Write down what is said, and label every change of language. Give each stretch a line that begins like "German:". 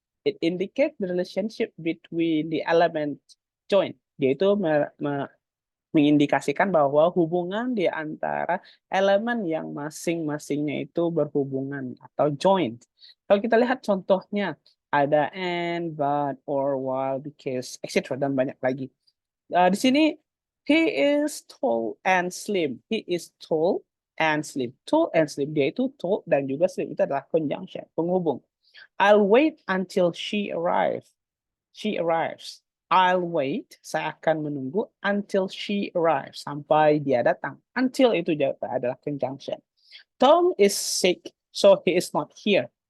English: It indicates the relationship between the element joined.
Indonesian: Yaitu mengindikasikan bahwa hubungan di antara elemen yang masing-masingnya itu berhubungan atau joined. Kalau kita lihat contohnya, ada and, but, or, while, because, etc. dan banyak lagi. Di sini,
English: he is tall and slim. He is tall and slim.
Indonesian: Tall and slim, dia itu tall dan juga slim. Itu adalah conjunction, penghubung.
English: I'll wait until she arrives. She arrives. I'll wait,
Indonesian: saya akan menunggu
English: until she arrives,
Indonesian: sampai dia datang. Until itu adalah conjunction.
English: Tom is sick, so he is not here.